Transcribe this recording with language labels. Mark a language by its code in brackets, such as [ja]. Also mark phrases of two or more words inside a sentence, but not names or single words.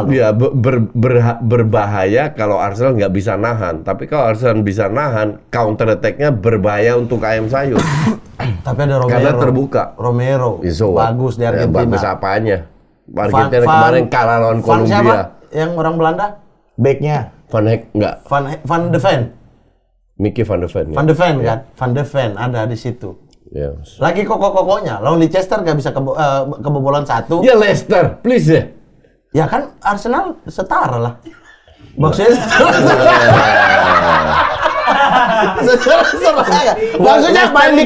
[id] Iya, berbahaya kalau Arsenal nggak bisa nahan. Tapi kalau Arsenal bisa nahan, [en] counter attack- [id] nya berbahaya untuk ayam sayur. Tapi ada Romero. Karena terbuka. Romero, So, bagus di Argentina. bagus apanya? Argentina kemarin kalah lawan Van siapa? Kolombia. Yang orang Belanda? Backnya. Van Heck nggak? Van de Ven. Mickey Van de Ven. Van de Ven kan? Van de Ven ada di situ. Ya. Lagi kokoh-kokohnya. Lawan Leicester nggak bisa kebobolan 1. Ya Leicester, please ya. Ya kan Arsenal setara lah. Maksudnya maksudnya main di